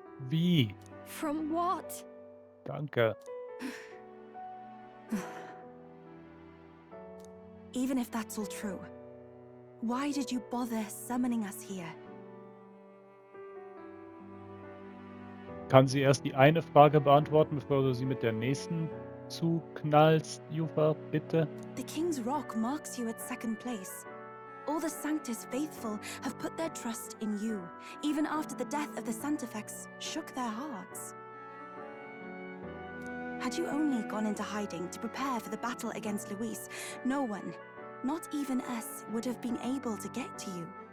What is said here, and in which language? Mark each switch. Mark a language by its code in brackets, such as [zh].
[de] Wie? [en] From what? [de] Danke. [en] Even if that's all true, why did you bother summoning us here? [de] Kann sie erst die eine Frage beantworten, bevor du sie mit der nächsten zuknallst, Yufa, bitte? [en] The King's Rock marks you at second place. All the Sanctus faithful have put their trust in you, even after the death of the Santifex shook their hearts. Had you only gone into hiding to prepare for the battle against Luis, no one, not even us, would have been able to get to you.